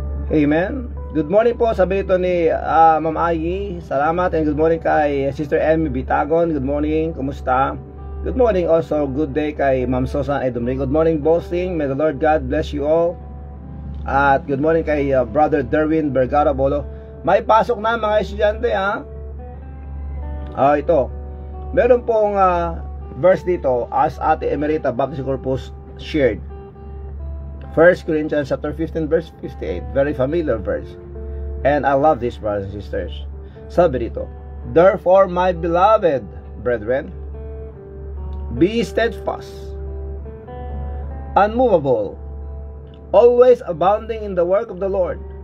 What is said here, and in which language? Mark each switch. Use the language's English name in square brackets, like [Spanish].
[Filipino] Amen. [English] Good morning [Filipino] po, sabi ito ni Ma'am Ayi. [English] Salamat, and good morning kay Sister Emmy Bitagon. Good morning, [Filipino] kumusta? [English] Good morning also, good day kay Ma'am Susan Edomri. Good morning, bossing. May the Lord God bless you all. At good morning kay Brother Derwin Vergara Bolo. [Filipino] May pasok na mga estudyante, ha? Ito. Meron pong verse dito as Ate Emerita Baptist Corpus shared. [English] 1 Corinthians chapter 15 verse 58. Very familiar verse. And I love this, brothers and sisters. [Filipino] Sabi dito, [English] therefore, my beloved brethren, be steadfast, unmovable, always abounding in the work of the Lord.